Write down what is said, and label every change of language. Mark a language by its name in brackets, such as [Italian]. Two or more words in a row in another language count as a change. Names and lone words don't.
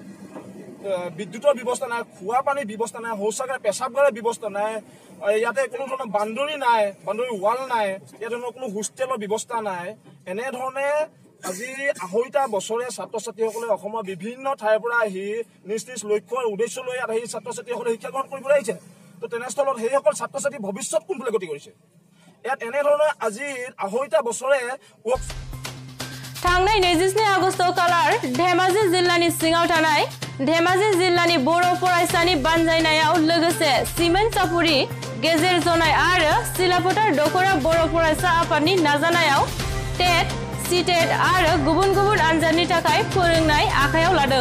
[Assamese] বিদ্যুতৰ ব্যৱস্থা নাই খোৱা পানীৰ ব্যৱস্থা নাই শৌচাগাৰ পেচাবগাৰৰ ব্যৱস্থা নাই ইয়াতে কোনো ধৰণৰ বাউণ্ডাৰী নাই [English] boundary wall [Assamese] নাই ইয়াতে কোনো হোষ্টেলৰ ব্যৱস্থা নাই এনেধৰণে আজি 2.5 বছৰে ছাত্ৰ ছাত্ৰীসকলে অসমৰ বিভিন্ন ঠাইৰ পৰা আহি নিজ লক্ষ্য আৰু উদ্দেশ্য লৈ আহি ছাত্ৰ ছাত্ৰীসকলে শিক্ষা গ্ৰহণ কৰিবলৈ আহিছে তো তেনেস্থলত সেইসকল ছাত্ৰ ছাত্ৰী ভৱিষ্যত কোনফালে গতি কৰিছে ইয়াত এনেধৰণে আজি 2.5 বছৰে [Bodo] थांनाय 22 आगस्ट खालार धेमाजि जिल्लानि सिङाव थानाय धेमाजि जिल्लानि बर' फरायसानि बानजायनायाव लोगोसे सिमेन्ट सापुरि गेजेर जनाय आरो सिलापथार दखरा बर' फरायसा आफादनि नाजानायाव टेट सीटेट आरो गुबुन गुबुन आनजादनि थाखाय फोरोंनाय आखायाव लादों